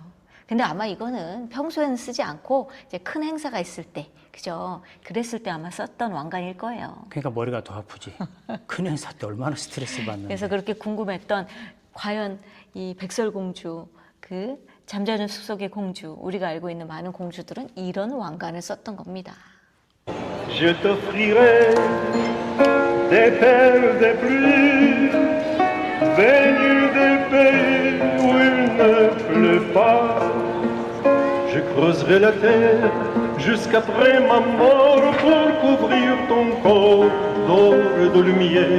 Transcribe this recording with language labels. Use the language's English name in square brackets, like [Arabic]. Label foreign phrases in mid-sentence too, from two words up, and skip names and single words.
[Korean] 근데 아마 이거는 평소에는 쓰지 않고 이제 큰 행사가 있을 때, 그죠? 그랬을 때 아마 썼던 왕관일 거예요. 그러니까 머리가 더 아프지. 큰 행사 때 얼마나 스트레스 받는데. 그래서 그렇게 궁금했던 과연 이 백설공주, 그 잠자는 숲속의 공주, 우리가 알고 있는 많은 공주들은 이런 왕관을 썼던 겁니다. [French] Je t'offrirai des perles des pluies venues des pays où il ne pleut pas. Je creuserai la terre jusqu'après ma mort pour couvrir ton corps d'or et de lumière.